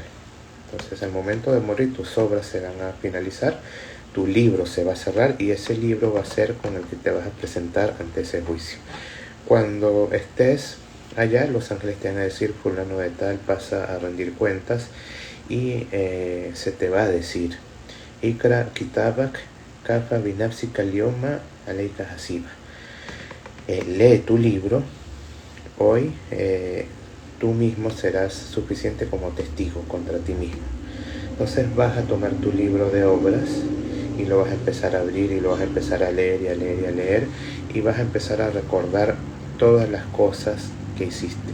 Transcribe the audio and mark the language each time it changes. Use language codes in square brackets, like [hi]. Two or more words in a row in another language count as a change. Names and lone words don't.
[es] Entonces, al momento de morir, tus obras se van a finalizar, tu libro se va a cerrar, y ese libro va a ser con el que te vas a presentar ante ese juicio. Cuando estés allá, los ángeles te van a decir: fulano de tal pasa a rendir cuentas, y se te va a decir: [ar] اقرأ كتابك كفى بنفسك اليوم عليك حسيبا. [es] Lee tu libro, hoy tú mismo serás suficiente como testigo contra ti mismo. Entonces vas a tomar tu libro de obras y lo vas a empezar a abrir, y lo vas a empezar a leer y a leer y a leer, y vas a empezar a recordar todas las cosas que hiciste.